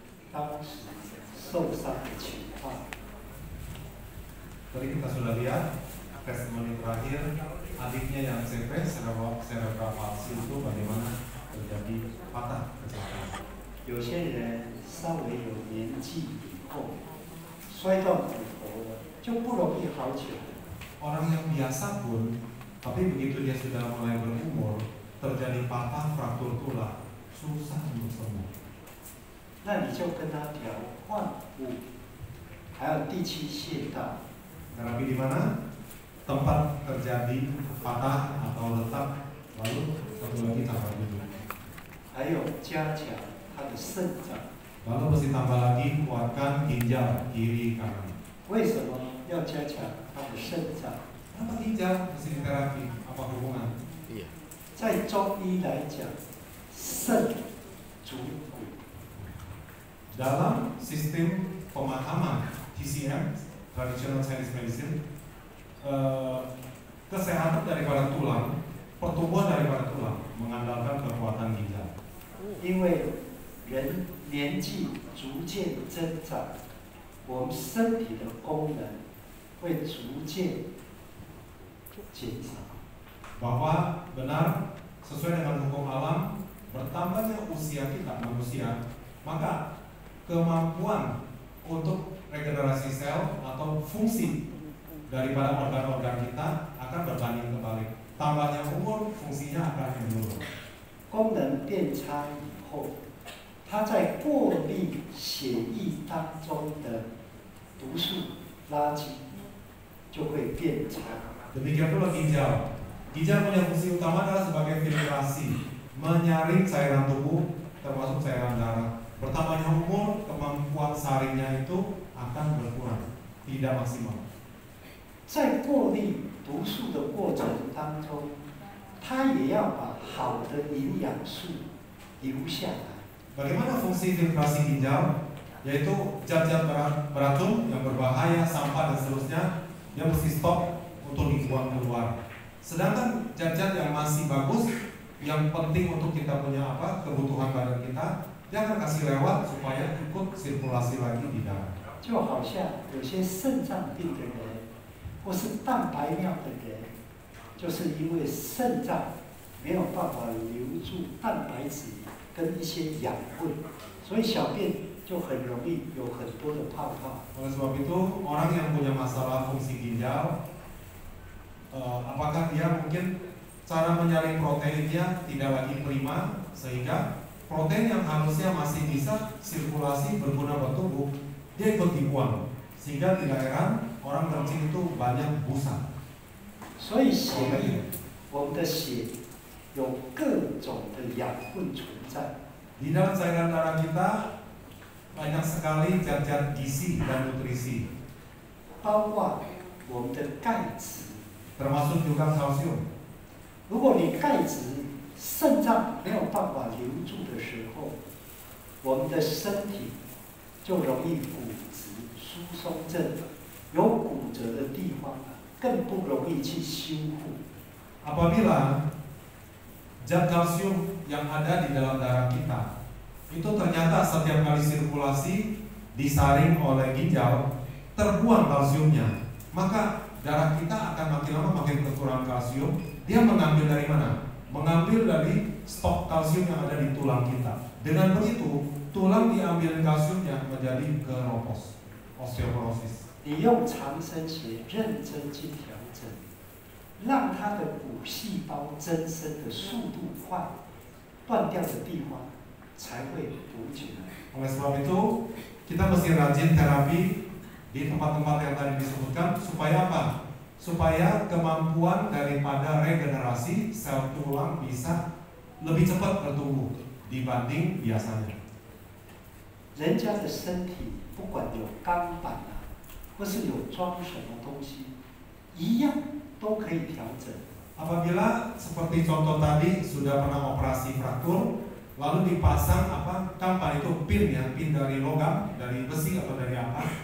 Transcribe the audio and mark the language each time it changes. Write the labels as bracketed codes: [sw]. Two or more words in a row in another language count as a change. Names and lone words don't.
[zh] 当时受伤的情况。 [id] Tadi kita sudah lihat testimoni terakhir adiknya yang CP [en] cerebral palsy [id] itu bagaimana terjadi patah kecelakaan. [zh] 有些人稍微有年纪以后，摔断骨头了，就不容易好起来。 [id] Orang yang biasa pun, tapi begitu dia sudah mulai berumur, terjadi patah fraktur tulang, susah untuk sembuh. [zh] 那你就跟他调换物，还有第七穴道。 [id] Terapi di mana? Tempat terjadi patah atau retak, lalu satu lagi tambah dulu. [zh] 还有加强他的肾脏。 [id] Lalu mesti tambah lagi kuatkan ginjal kiri kanan. [zh] 为什么要加强他的肾脏？ [id] Kenapa ginjal mesti diterapi? Apa hubungan? [zh] 在中医来讲，肾主骨。 [id] Dalam sistem pemahaman TCM [en] Traditional Chinese Medicine, [id] kesehatan daripada tulang, pertumbuhan daripada tulang mengandalkan kekuatan ginjal. [zh] 因为人年纪逐渐增长，我们身体的功能会逐渐减少。 [id] Bahwa benar sesuai dengan hukum alam, bertambahnya usia kita manusia, maka kemampuan untuk regenerasi sel atau fungsi daripada organ-organ kita akan berbanding terbalik. Tambahnya umur, fungsinya akan menurun. [zh] 功能变差以后，它在过滤血液当中的毒素垃圾就会变差。 [id] Demikian pula ginjal. Ginjal punya fungsi utama adalah sebagai filtrasi, menyaring cairan tubuh termasuk cairan darah. Bertambahnya umur, kemampuan saringnya itu akan berkurang, tidak maksimal. [zh] 在过滤毒素的过程当中，它也要把好的营养素留下来。 [id] Bagaimana fungsi filtrasi ginjal? Yaitu zat-zat beracun yang berbahaya, sampah dan seterusnya, dia mesti stop untuk dibuang keluar. Sedangkan zat-zat yang masih bagus, yang penting untuk kita punya kebutuhan badan kita, dia akan kasih lewat supaya ikut sirkulasi lagi di darah. [zh] 就好像有些肾脏病的人，或是蛋白尿的人，就是因为肾脏没有办法留住蛋白质跟一些养分，所以小便就很容易有很多的泡泡。 [id] Oleh sebab itu, orang yang punya masalah fungsi ginjal, apakah dia mungkin cara menyaring proteinnya tidak lagi prima, sehingga protein yang harusnya masih bisa sirkulasi berguna buat tubuh, dia ikut dibuang, sehingga tidak heran orang kencing itu banyak busa. [zh] 所以血液，我们的血有各种的养分存在。 [id] Di dalam cairan darah kita banyak sekali zat-zat gizi dan nutrisi, [zh] 包括我们的钙质。 [id] termasuk juga kalsium. [zh] 如果你钙质肾脏没有办法留住的时候，我们的身体就容易骨质疏松症，有骨折的地方更不容易去修复。 [id] Apabila zat kalsium yang ada di dalam darah kita itu ternyata setiap kali sirkulasi disaring oleh ginjal, terbuang kalsiumnya, maka darah kita akan makin lama makin kekurangan kalsium. Dia mengambil dari mana? Mengambil dari stok kalsium yang ada di tulang kita. Dengan begitu, tulang diambil kalsiumnya menjadi keropos, osteoporosis. [zh] 你用长生穴认真去调整，让它的骨细胞增生的速度快，断掉的地方才会补起来。 [id] Oleh sebab itu, kita mesti rajin terapi di tempat-tempat yang tadi disebutkan supaya apa? Supaya kemampuan daripada regenerasi sel tulang bisa lebih cepat bertumbuh dibanding biasanya. [zh] 人家的身体不管有钢板啊，或是有装什么东西，一样都可以调整。 [id] Apabila seperti contoh tadi sudah pernah operasi fraktur, lalu dipasang kampan itu pin ya, pin dari logam, dari besi atau dari apa.